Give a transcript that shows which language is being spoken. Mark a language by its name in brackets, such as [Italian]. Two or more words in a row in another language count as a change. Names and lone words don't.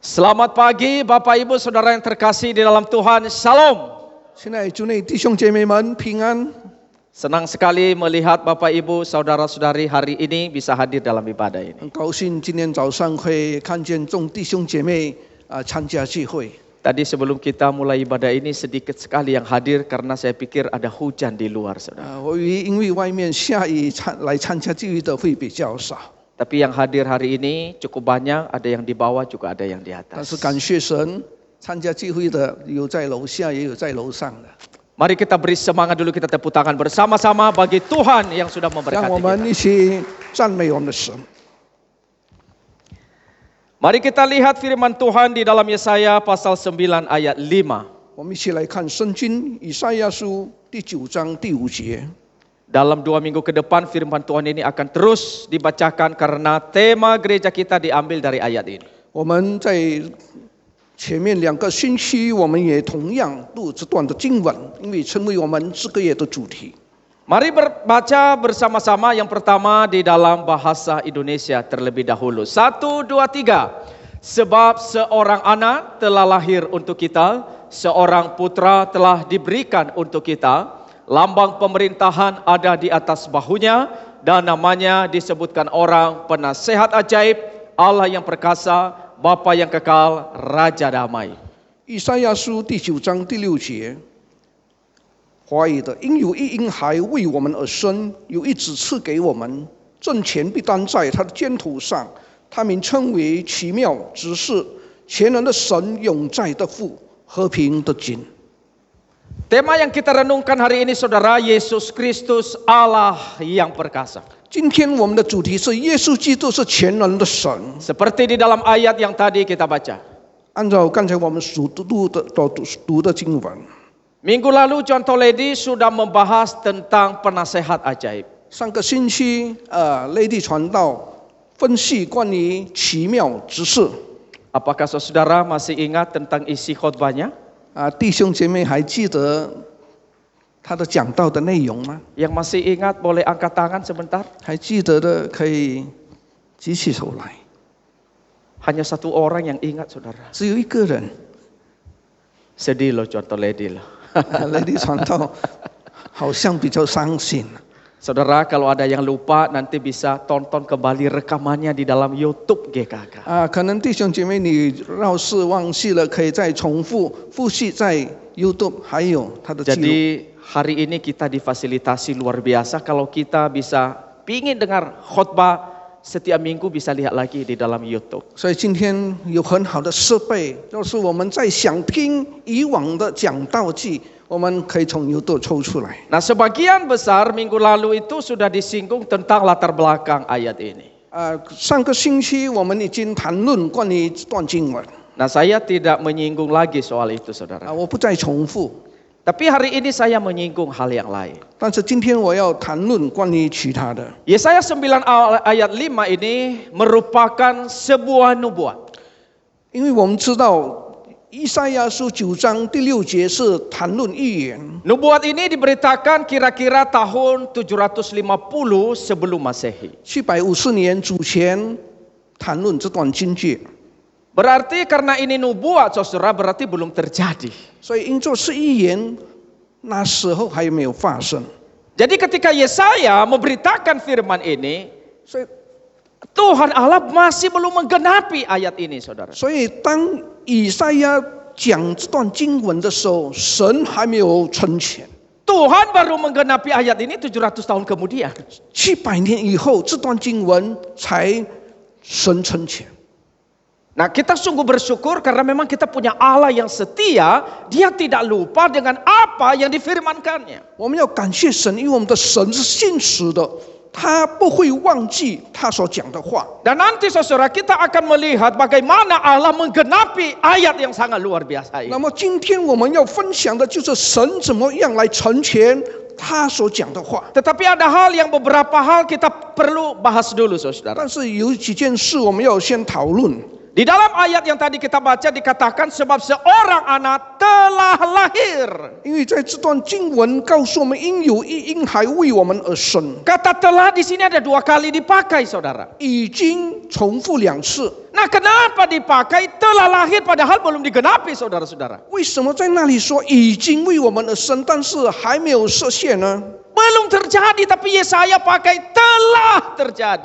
[Indonesian] Selamat pagi Bapak Ibu Saudara yang terkasih di dalam Tuhan. Shalom. [Chinese] 现在主内弟兄姐妹们平安。 [Indonesian] Senang sekali melihat Bapak Ibu Saudara-saudari hari ini bisa hadir dalam ibadah ini. [Chinese] 很高兴今天早上会看见众弟兄姐妹参加聚会。 [Indonesian] Tadi sebelum kita mulai ibadah ini sedikit sekali yang hadir karena saya pikir ada hujan di luar, Saudara. [Chinese] 我以为因为外面下雨来参加聚会的会比较少， [Indonesian] Tapi yang hadir hari ini cukup banyak, ada yang di bawah juga ada yang di [Chinese] 但 [Indonesian] atas. [Chinese] 是感谢神，参加聚会的有在楼下也有在楼上的。 [Indonesian] Mari kita beri semangat dulu, kita tepuk tangan bersama-sama bagi Tuhan yang sudah [Chinese] 让 [Indonesian] memberkati [Chinese] 我们 [Indonesian] kita. [Chinese] 一起赞美我们的神。 [Indonesian] Mari kita lihat firman Tuhan di dalam Yesaya pasal 9 ayat 5. [Chinese] 我们一起来看圣经以赛亚书第9章第5节。 [Indonesian] Dalam 2 minggu ke depan firman Tuhan ini akan terus dibacakan karena tema gereja kita diambil dari ayat ini. [Chinese] 我们在前面2个星期，我们也同样读这段的经文，因为成为我们这个月的主题。 [Indonesian] Mari baca bersama-sama yang pertama di dalam bahasa Indonesia terlebih dahulu. 1, 2, 3. Sebab seorang anak telah lahir untuk kita, seorang putra telah diberikan untuk kita. Lambang pemerintahan ada di atas bahunya dan namanya disebutkan orang penasehat ajaib, Allah yang perkasa, Bapa yang kekal, Raja damai. [Chinese] 以赛亚书第9章第6节，华语的，因有一婴孩为我们而生，有一子赐给我们，政权必担在他的肩头上，他名称为奇妙执事，全能的神，永在的父，和平的君。 [Indonesian] Tema yang kita renungkan hari ini saudara, Yesus Kristus Allah yang perkasa. [Chinese] 今天我们的主题是耶稣基督是全能的神。 [Indonesian] Seperti di dalam ayat yang tadi kita baca. [Chinese] 按照刚才我们所读的经文， [Indonesian] Minggu lalu John Toledi sudah membahas tentang penasehat ajaib. [Chinese] 上个星期内地传道分析关于奇妙之事。 [Indonesian] Apakah saudara masih ingat tentang isi khotbahnya? [Chinese] 弟兄姐妹还记得他的讲道的内容吗？ [Indonesian] Yang masih ingat boleh angkat tangan sebentar. [Chinese] 还记得的可以举起手来。 [Indonesian] Hanya satu orang yang ingat saudara. [Chinese] 只有一个人， [Indonesian] Sedih loh John Toledi loh. [Chinese] 内地传道好像比较伤心。 [Indonesian] Saudara, kalau ada yang lupa nanti bisa tonton kembali rekamannya di dalam YouTube GKK. [Chinese] 可能弟兄姐妹你要是忘记了，可以再重复复习在 YouTube 还有他的记录。 [Indonesian] Jadi hari ini kita difasilitasi luar biasa kalau kita bisa pingin dengar khotbah setiap minggu bisa lihat lagi di dalam YouTube. [Chinese] 所以今天有很好的设备，要是我们再想听以往的讲道记，我们可以从 YouTube 抽出来。 [Indonesian] Nah, sebagian besar minggu lalu itu sudah disinggung tentang latar belakang ayat ini. [Chinese] 上个星期我们已经谈论关于这段经文， [Indonesian] Nah, saya tidak menyinggung lagi soal itu, saudara. [Chinese] 我不再重复。 [Indonesian] Tapi hari ini saya menyinggung hal yang lain. [Chinese] 但是今天我要谈论关于其他的。 [Indonesian] Yesaya 9 ayat 5 ini merupakan sebuah nubuat. [Chinese] 因为我们知道以赛亚书9章第6节是谈论预言， [Indonesian] Nubuat ini diberitakan kira-kira tahun 750 sebelum Masehi. [Chinese] 750 年主前谈论这段经句， [Indonesian] Berarti karena ini nubuat, saudara, berarti belum terjadi. [Chinese] 所以因作是预言，那时候还没有发生。 [Indonesian] Jadi ketika Yesaya memberitakan firman ini, [Chinese] 所以， [Indonesian] Tuhan Allah masih belum menggenapi ayat ini, saudara. [Chinese] 所以当以赛亚讲这段经文的时候，神还没有成全。 [Indonesian] Tuhan baru menggenapi ayat ini 700 tahun kemudian. [Chinese] 700 年以后，这段经文才神成全。 [Indonesian] Nah, kita sungguh bersyukur karena memang kita punya Allah yang setia, Dia tidak lupa dengan apa yang difirmankannya. [Chinese] 我们要感谢神，因为我们的神是信实的，他不会忘记他所讲的话。 [Indonesian] Dan nanti saudara kita akan melihat bagaimana Allah menggenapi ayat yang sangat luar biasa [Chinese] 那 [Indonesian] ini. [Chinese] 么今天我们要分享的就是神怎么样来成全他所讲的话。 [Indonesian] Tetapi ada hal yang beberapa hal kita perlu bahas dulu, saudara. [Chinese] 但是有几件事我们要先讨论。 [Indonesian] Di dalam ayat yang tadi kita baca dikatakan sebab seorang anak telah lahir. [Chinese] 因为在这段经文告诉我们，应有一婴孩为我们而生， [Indonesian] Kata telah di sini ada 2 kali dipakai, saudara. [Chinese] 已经重复2次。 [Indonesian] Nah, kenapa dipakai telah lahir padahal belum digenapi, saudara-saudara? [Chinese] 为什么在那里说已经为我们而生，但是还没有实现呢？ [Indonesian] Belum terjadi, tapi Yesaya pakai telah terjadi.